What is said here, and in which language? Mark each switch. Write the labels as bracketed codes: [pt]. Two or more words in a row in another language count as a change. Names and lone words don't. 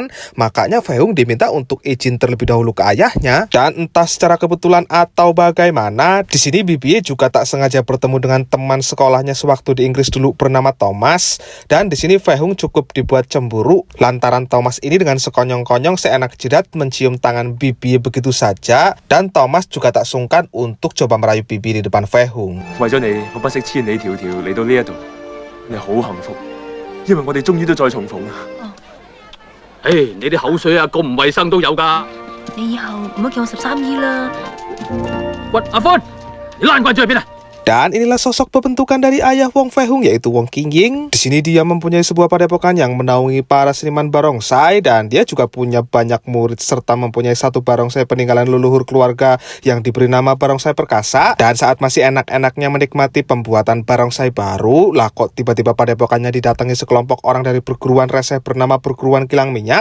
[id] Makanya Fei Hung diminta untuk izin terlebih dahulu ke ayahnya dan entah secara kebetulan atau bagaimana, di sini BBA juga tak sengaja bertemu dengan teman sekolahnya sewaktu di Inggris dulu bernama Thomas dan di sini Fei Hung cukup dibuat cemburu lantaran Thomas ini dengan sekonyong-konyong seenak jidat mencium tangan BBA begitu saja dan Thomas juga tak sungkan untuk coba merayu BBA di depan Fei Hung. [yue] 為咗你，我不惜千里迢迢嚟到呢一度，你好幸福，因為我哋終於都再重逢啦。你啲口水啊，咁唔衞生都有㗎。你以後唔好叫我13姨啦。喂，阿歡，你爛棍咗去邊啊？ [id] Dan inilah sosok pembentukan dari ayah Wong Fei Hung yaitu Wong Qingying. Di sini dia mempunyai sebuah padepokan yang menaungi para seniman barongsai dan dia juga punya banyak murid serta mempunyai satu barongsai peninggalan leluhur keluarga yang diberi nama Barongsai Perkasa. Dan saat masih enak-enaknya menikmati pembuatan barongsai baru, lah kok tiba-tiba padepokannya didatangi sekelompok orang dari perguruan reseh bernama Perguruan Kilang Minyak.